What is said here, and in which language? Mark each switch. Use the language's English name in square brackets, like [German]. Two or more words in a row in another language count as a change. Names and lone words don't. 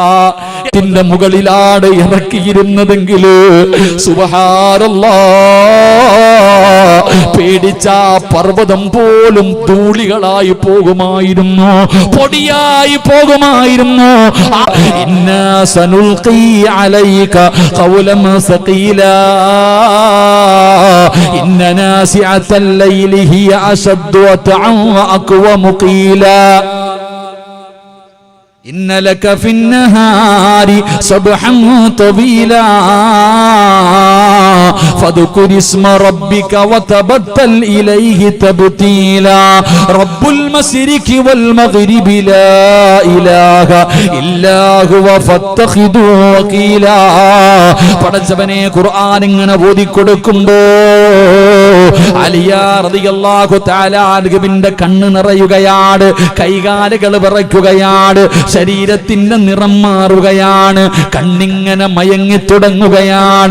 [Malayalam] ഇതിന്റെ മുകളിലാണ് ഇറക്കിയിരുന്നതെങ്കിൽ സുബ്ഹാനല്ലാഹ്, പേടിച്ച പർവ്വതം പോലും ധൂളികളായി പോകുമായിരുന്നു, പൊടിയായി പോകുമായിരുന്നു. [Arabic] إنا سنلقي عليك قولا ثقيلا إن ناشئة الليل هي أشد وطئا وأقوم قيلا إن لك في النهار سبحا طويلا فاذكر اسم ربك وتبتل إليه تبتيلا رب المشرق والمغرب لا إله إلا هو فاتخذه وكيلا. [Malayalam] പടച്ചവനെ ഖുർആൻ ഇങ്ങനെ ഓതിക്കൊടുക്കുമ്പോ അലിയാ [Arabic] رضي الله تعالى [Malayalam] അൻഹുവിന്റെ കണ്ണ് നിറയുകയാണ്, കൈകാലുകൾ വിറയ്ക്കുകയാണ്, ശരീരത്തിന്റെ നിറം മാറുകയാണ്, കണ്ണിങ്ങനെ മയങ്ങി തുടങ്ങുകയാണ്.